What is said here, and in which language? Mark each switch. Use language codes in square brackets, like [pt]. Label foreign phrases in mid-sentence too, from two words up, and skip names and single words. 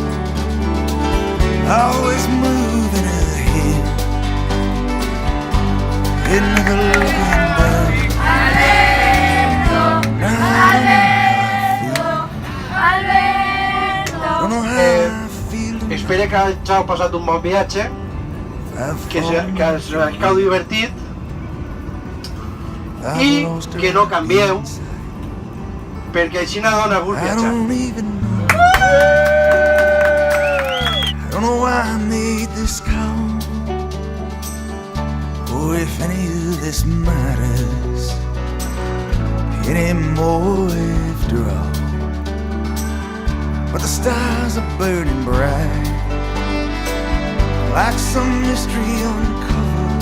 [en] always moving ahead, and never looking back. [ca] Espero que hagi passat un bon viatge, que hagi divertit i que no canvieu, perquè així no dona gust viatjar. [en] I don't know why I made this call, or if any of this matters anymore after all. But the stars are burning bright, like some mystery uncovered.